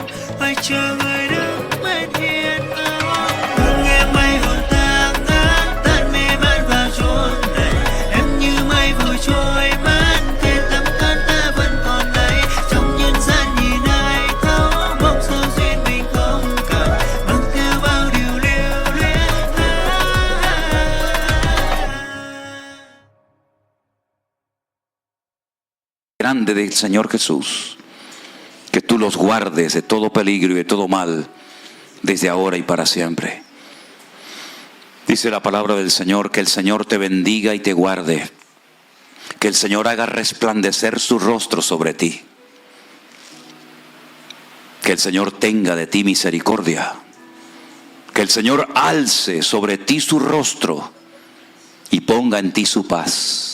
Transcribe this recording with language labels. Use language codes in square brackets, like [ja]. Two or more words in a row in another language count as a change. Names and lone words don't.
[vi] Phải chờ người đứng bên hiên cao, thương em mây hồn ta ngát, tan mê man vào chốn này. Em như mây vội trôi mất, kề tấm thân ta vẫn còn đây. Trong nhân gian nhìn ai thấu, mong sao duyên mình không cạn, mang theo bao điều lưu luyến. [es] grande del Señor Jesús, que tú los guardes de todo peligro y de todo mal, desde ahora y para siempre. Dice la palabra del Señor, que el Señor te bendiga y te guarde, que el Señor haga resplandecer su rostro sobre ti, que el Señor tenga de ti misericordia, que el Señor alce sobre ti su rostro y ponga en ti su paz.